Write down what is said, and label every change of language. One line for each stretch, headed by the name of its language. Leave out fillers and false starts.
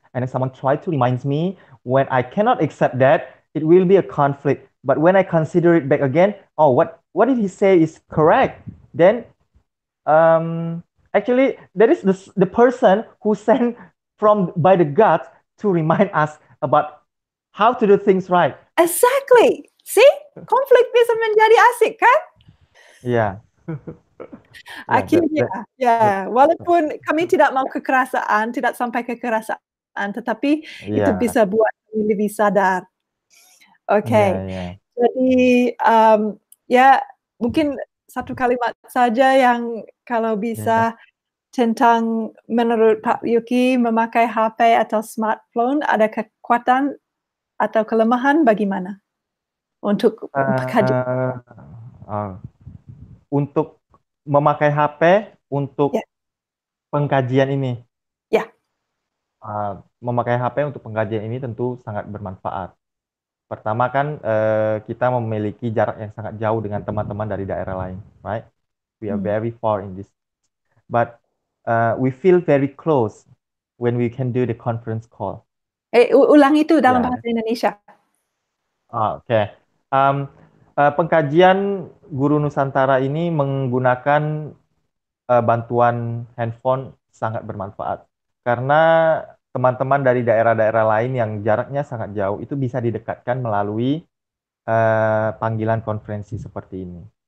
English: And then someone try to remind me when I cannot accept that, it will be a conflict. But when I consider it back again, oh, what did he say is correct? Then actually that is the person who sent by the God to remind us about how to do things right. Exactly. See?
Indonesian: Konflik bisa menjadi asik, kan?
English: Yeah.
Indonesian: Akhirnya, ya, walaupun kami tidak mau kekerasan, tidak sampai kekerasan, tetapi itu bisa buat kami lebih sadar. Oke. Jadi, ya mungkin satu kalimat saja yang kalau bisa tentang menurut Pak Youky memakai HP atau smartphone ada kekuatan atau kelemahan bagaimana untuk kajian? Untuk memakai HP untuk pengkajian ini. Ya. Memakai HP untuk pengkajian ini tentu sangat bermanfaat. Pertama kan kita memiliki jarak yang sangat jauh dengan teman-teman dari daerah lain,
English: right? We are Hmm. very far in this, but we feel very close when we can do the conference call.
Indonesian: Ulang itu dalam Ya, bahasa Indonesia. oke. Um, Pengkajian Guru Nusantara ini menggunakan bantuan handphone sangat bermanfaat karena teman-teman dari daerah-daerah lain yang jaraknya sangat jauh itu bisa didekatkan melalui panggilan konferensi seperti ini.